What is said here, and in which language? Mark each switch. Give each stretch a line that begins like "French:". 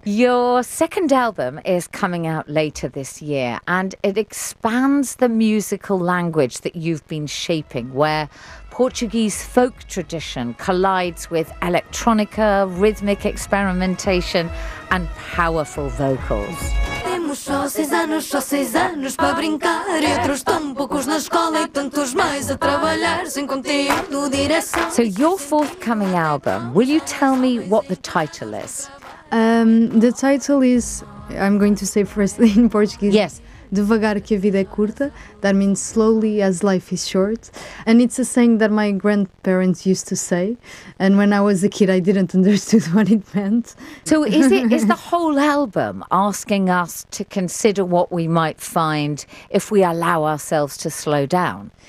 English: Your second album is coming out later this year, and it expands the musical language that you've been shaping, where Portuguese folk tradition collides with electronica, rhythmic experimentation, and powerful vocals.
Portuguese: Temos só seis anos para brincar, e outros tão poucos na escola, e tantos mais a trabalhar, sem conteúdo, direção.
English: So your forthcoming album, will you tell me what the title is? The title is, I'm going to say firstly in Portuguese. Yes.
Portuguese: Devagar que a vida é curta,
English: that means slowly as life is short. And it's a saying that my grandparents used to say. And when I was a kid, I didn't understand what it meant. So is the whole album asking us to consider what we might find if we allow ourselves to slow down?